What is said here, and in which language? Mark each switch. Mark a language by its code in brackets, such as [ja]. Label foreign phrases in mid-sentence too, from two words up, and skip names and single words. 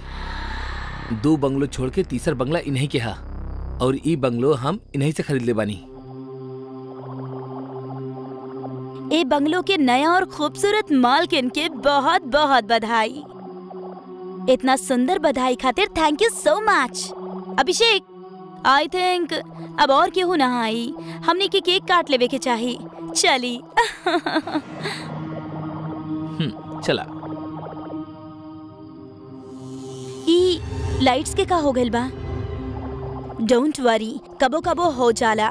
[bho] 2 बंगलो छोड़ के तीसरा बंगला इन्हीं के हा, और ई बंगलो हम इन्हीं से खरीद ले बानी। ए बंगलो के नया और खूबसूरत मालकिन के बहुत बहुत बधाई। इतना सुंदर बधाई खातिर [en] thank you so much. [bho] अभिषेक, [en] I think [bho] अब और केहू ना आई, हमने के केक काट लेवे के चाही। चली। चला। ई लाइट्स के का हो गइल बा? [en] don't worry, [bho] कबो कबो हो जाला।